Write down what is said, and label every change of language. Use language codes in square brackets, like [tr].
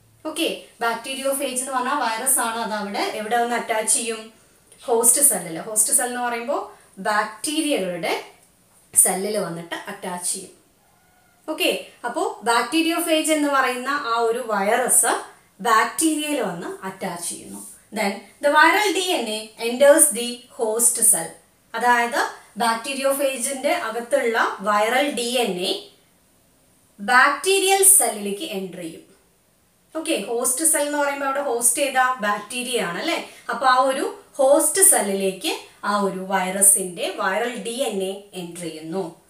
[ml] Okay, bacteriophage എന്ന് പറഞ്ഞാൽ virus ആണ്, അത് അവിടെ എവിടെ വന്ന് അറ്റാച്ച് ചെയ്യും? ഹോസ്റ്റ് സെല്ലിൽ. ഹോസ്റ്റ് സെൽ എന്ന് പറയുമ്പോൾ ബാക്ടീരിയകളുടെ സെല്ലിൽ വന്നിട്ട് അറ്റാച്ച് ചെയ്യും. ഓക്കെ, അപ്പോൾ ബാക്ടീരിയോഫേജ് എന്ന് പറയുന്ന ആ ഒരു വൈറസ് ബാക്ടീരിയയിൽ വന്ന് അറ്റാച്ച് ചെയ്യുന്നു. [en] Then the viral DNA enters the host cell. [ml] അതായത് ബാക്ടീരിയോഫേജിന്റെ അകത്തുള്ള വൈറൽ DNA ബാക്ടീരിയൽ സെല്ലിലേക്ക് എൻ്റർ ചെയ്യും. ഓക്കെ, ഹോസ്റ്റ് സെൽ എന്ന് പറയുമ്പോൾ അവിടെ ഹോസ്റ്റ് ചെയ്ത ബാക്ടീരിയ ആണ് അല്ലേ. അപ്പോൾ ആ ഒരു ഹോസ്റ്റ് സെല്ലിലേക്ക് ആ ഒരു വൈറസിന്റെ വൈറൽ DNA എൻ്റർ ചെയ്യുന്നു.